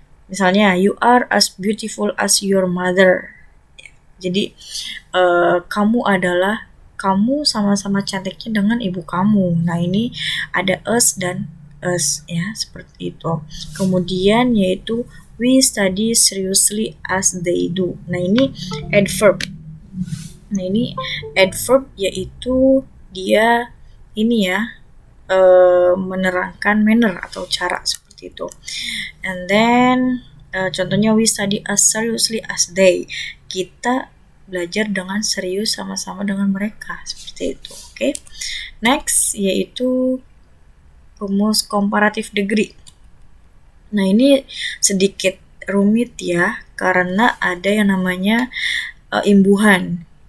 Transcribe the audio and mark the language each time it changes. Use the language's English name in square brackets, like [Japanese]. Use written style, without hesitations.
[English] Misalnya, you are as beautiful as your mother. [Indonesian] Jadi, kamu sama-sama cantiknya dengan ibu kamu. Nah, ini ada us dan us ya, seperti itu. Kemudian yaitu [English] we study seriously as they do. [Indonesian] Nah, ini adverb. Nah, ini adverb yaitu dia ini ya, menerangkan manner atau cara, seperti itu. [English] And then contohnya we study as seriously as they. [Indonesian] Kita belajar dengan serius sama-sama dengan mereka, seperti itu. Oke. Next yaitu rumus comparative degree. Nah, ini sedikit rumit ya, karena ada yang namanya imbuhan.